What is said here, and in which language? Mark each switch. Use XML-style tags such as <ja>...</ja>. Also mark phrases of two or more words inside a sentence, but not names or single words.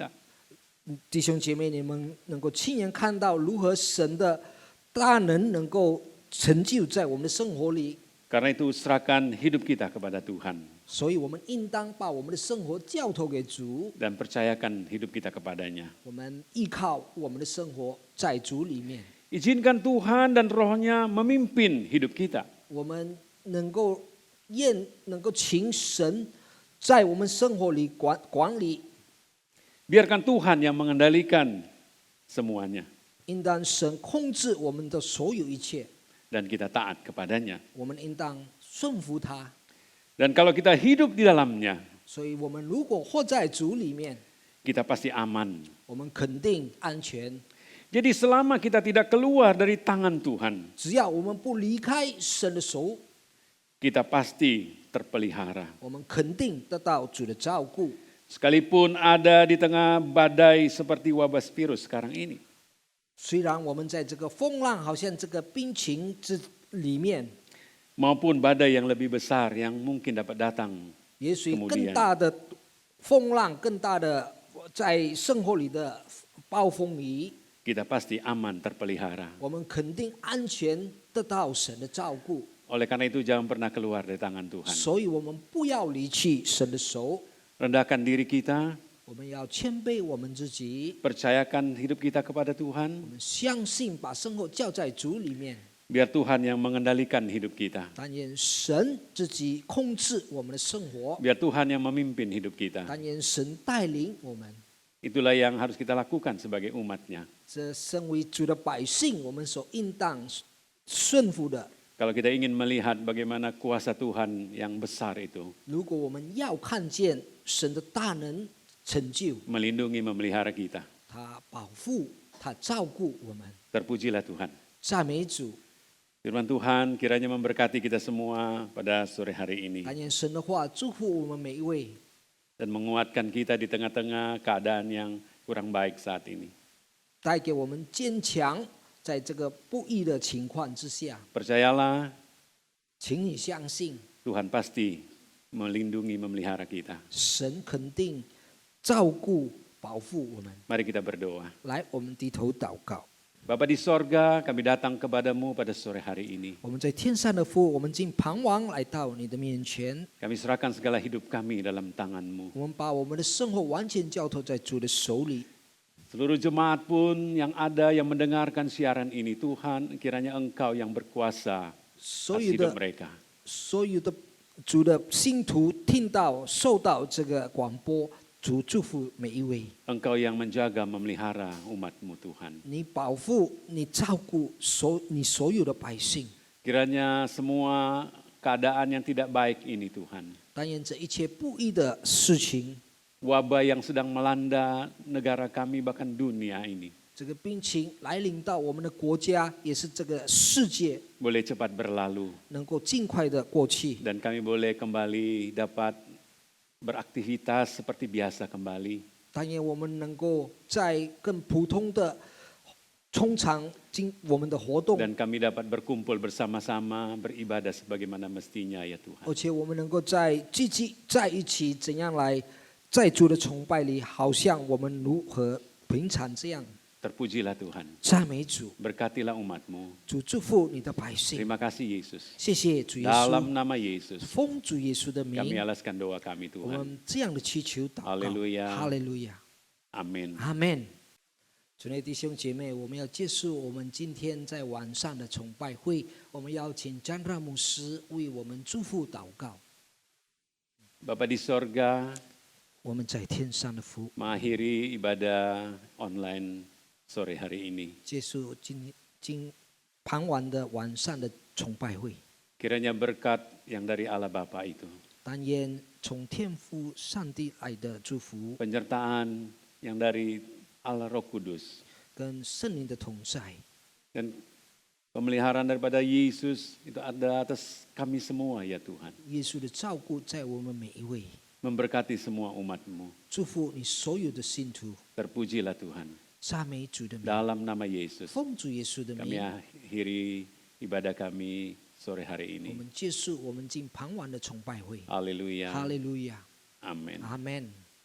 <zh>弟兄姐妹，你们能够亲眼看到如何神的大能能够成就在我们的生活里。</zh> <id>Karena itu serahkan hidup kita kepada Tuhan</id> <zh>所以我们应当把我们的生活交托给主，</zh> <id>dan percayakan hidup kita kepadanya.</id> <zh>我们依靠我们的生活在主里面，</zh> <id>Izinkan Tuhan dan Roh-Nya memimpin hidup kita.</id> <zh>我们能够请神在我们生活里管理，</zh> <id>Biarkan Tuhan yang mengendalikan semuanya</id> <zh>应当神控制我们的所有一切，</zh> <id>dan kita taat kepadanya.</id> <zh>我们应当顺服他。</zh> <id>Dan kalau kita hidup di dalamnya,</id> <zh>所以我们如果活在主里面，</zh> <id>kita pasti aman.</id> <zh>我们肯定安全。</zh> <id>Jadi selama kita tidak keluar dari tangan Tuhan,</id> <zh>只要我们不离开神的手，</zh> <id>kita pasti terpelihara.</id> <zh>我们肯定得到主的照顾。</zh> <id>Sekalipun ada di tengah badai seperti wabah virus sekarang ini.</id> <zh>虽然我们在这个风浪，好像这个病情之里面，</zh> <id>Maupun badai yang lebih besar yang mungkin dapat datang.</id> <zh>也许更大的风浪、更大的在生活里的暴风雨，</zh> <id>Kita pasti aman terpelihara.</id> <zh>我们肯定安全得到神的照顾。</zh> <id>Oleh karena itu jangan pernah keluar dari tangan Tuhan.</id> <zh>所以我们不要离弃神的手，</zh> <id>Rendahkan diri kita,</id> <zh>我们要谦卑我们自己，</zh> <id>percayakan hidup kita kepada Tuhan.</id> <zh>我们相信把生活交在主里面。</zh> <id>Biar Tuhan yang mengendalikan hidup kita.</id> <zh>但愿神自己控制我们的生活，</zh> <id>Biar Tuhan yang memimpin hidup kita.</id> <zh>但愿神带领我们。</zh> <id>Itulah yang harus kita lakukan sebagai umatnya.</id> <zh>这身为主的百姓，我们所应当顺服的。</zh> <id>Kalau kita ingin melihat bagaimana kuasa Tuhan yang besar itu</id> <zh>如果我们要看见神的大能成就，</zh> <id>melindungi, memelihara kita.</id> <zh>他保护、他照顾我们。</zh> <id>Terpujilah Tuhan.</id> <zh>赞美主，</zh> <id>Firman Tuhan kiranya memberkati kita semua pada sore hari ini.</id> <zh>但愿神的话祝福我们每一位，</zh> <id>Dan menguatkan kita di tengah-tengah keadaan yang kurang baik saat ini.</id> <zh>带给我们坚强，在这个不易的情况之下，</zh> <id>Percayalah</id> <zh>请你相信，</zh> <id>Tuhan pasti melindungi, memelihara kita.</id> <zh>神肯定照顾、保护我们。</zh> <id>Mari kita berdoa.</id> <zh>来，我们低头祷告。</zh> <id>Bapa di sorga, kami datang kepadamu pada sore hari ini.</id> <zh>我们在天上的父，我们尽彷徨来到你的面前，</zh> <id>Kami serahkan segala hidup kami dalam tangan-Mu.</id> <zh>我们把我们的生活完全交托在主的手里。</zh> <id>Seluruh jemaat pun yang ada yang mendengarkan siaran ini, Tuhan, kiranya Engkau yang berkuasa</id> <zh>所</zh> <id>atas</id> <zh>有</zh> <id>hidup</id> <zh>的</zh> <id>mereka.</id> <zh>所有的主的信徒听到、受到这个广播，主祝福每一位。</zh> <id>Engkau yang menjaga, memelihara umat-Mu Tuhan.</id> <zh>你保护、你照顾你所有的百姓。</zh> <id>Kiranya semua keadaan yang tidak baik ini Tuhan,</id> <zh>但愿这一切不义的事情，</zh> <id>wabah yang sedang melanda negara kami bahkan dunia ini,</id> <zh>这个病情来临到我们的国家，也是这个世界，</zh> <id>boleh cepat berlalu</id> <zh>能够尽快的过去，</zh> <id>dan kami boleh kembali dapat beraktivitas seperti biasa kembali.</id> <zh>但愿我们能够在更普通的通常我们的活动，</zh> <id>Dan kami dapat berkumpul bersama-sama, beribadah sebagaimana mestinya ya Tuhan.</id> <zh>而且我们能够积极在一起，怎样来在主的崇拜里，好像我们如何平常这样。</zh> <id>Terpujilah Tuhan,</id> <zh>赞美主，</zh> <id>berkatilah umat-Mu.</id> <zh>主祝福你的百姓。</zh> <id>Terima kasih Yesus.</id> <zh>谢谢主耶</zh> <id>Dalam</id> <zh>稣，</zh> <id>nama Yesus,</id> <zh>奉主耶稣的</zh> <id>kami</id> <zh>名，</zh> <id>alaskan doa kami</id> <zh>我</zh> <id>Tuhan.</id> <zh>们这样的祈求祷告。</zh> <id>Haleluya</id> <zh>哈利路亚，</zh> <id>Amin.</id> <zh>阿门。主内弟兄姐妹，我们要结束我们今天在晚上的崇拜会，我们邀请詹让牧师为我们祝福祷告。</zh> <id>Bapa di sorga,</id> <zh>我们在天上的父，</zh> <id>mengakhiri ibadah online sore hari ini.</id> <zh>结束今傍晚的晚上的崇拜会。</zh> <id>Kiranya berkat yang dari Allah Bapa itu,</id> <zh>但愿从天父上帝来的祝福</zh> <id>penyertaan yang dari Allah Roh Kudus,</id> <zh>跟圣灵的同在，</zh> <id>dan pemeliharaan daripada Yesus itu ada atas kami semua ya Tuhan.</id> <zh>耶稣的照顾在我们每一位，</zh> <id>Memberkati semua umat-Mu.</id> <zh>祝福你所有的信徒。</zh> <id>Terpujilah Tuhan.</id> <zh>赞美主的名，</zh> <id>Dalam nama Yesus,</id> <zh>奉主耶稣的</zh> <id>kami</id> <zh>名，</zh> <id>akhiri ibadah kami sore hari</id> <zh>我</zh> <id>ini.</id> <zh>们结束我们今傍晚的崇拜会。</zh> <id>Haleluya.</id> <zh>哈利路亚，</zh> <id>Amin.</id> <zh>阿门。</zh>